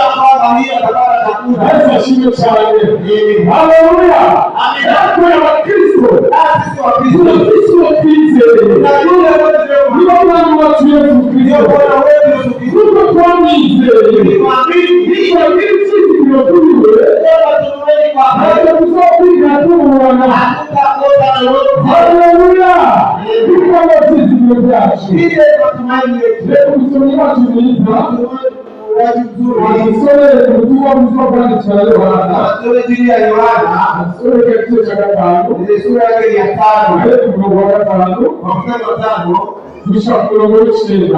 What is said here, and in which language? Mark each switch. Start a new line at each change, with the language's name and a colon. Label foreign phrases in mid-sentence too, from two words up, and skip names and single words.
Rundi: Yesu ashimwe cane. Haleluya. Natwe abakristo turafise uwo twizeye, nibo mwami wacu Yesu Kristo, kuko twamwizeye turagira icyizigiro kuri we, ntabwo tuzokwigana tumubona. Haleluya. Kuko ari icyizigiro cyacu. Reka umusomyi wacu mwiza amusomere ubutumwa bwiza bwanditswe na Yohana, amusomere igice cya 5 ariko umurongo wa 5 gushika ku murongo w'icenda.